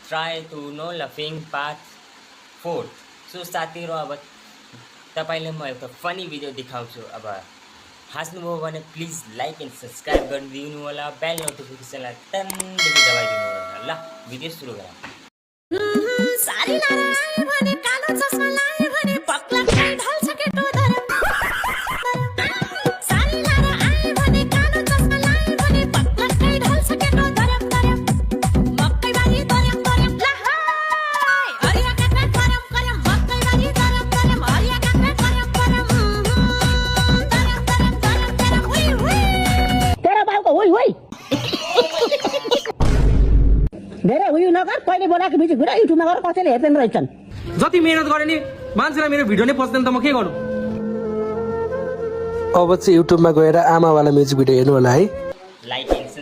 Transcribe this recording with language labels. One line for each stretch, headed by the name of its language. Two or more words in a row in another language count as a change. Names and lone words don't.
English: try to laughing part 4.
Nepali: So साथीहरु अब तपाईलाई म एउटा
English: funny video
Nepali: देखाउँछु। अब हाँस्नुभयो भने
English: please like and subscribe
Nepali: गरिदिनु होला, बेल नोटिफिकेसनलाई टन्नदेखि दबाइदिनु होला। ल भिडियो सुरु गरौँ। सारी लाए भने कालो चस्मा लाए भने पक्ला खाइ ढल्छ केटो धरम। सारी लाए भने कालो चस्मा लाए भने पक्ला खाइ ढल्छ केटो धरम धरम। मकै बारी धरम धरम लहाय हरिया काका धरम धरम। मकै बारी धरम धरम हरिया काका धरम धरम। धरम धरम धरम धरम हुई हुई तेरा बाबको हुई हुई धेरै उयो नगर, कहिले बोलाएको बिच घुरा युट्युबमा गएर कसैले हेर्दैन रहेछन्। जति मेहनत गरे नि मान्छेलाई मेरो भिडियो नै पस्दैन त म के गर्नु। अब चाहिँ युट्युबमा गएर आमावाला
English: music video
Nepali: हेर्नु होला है।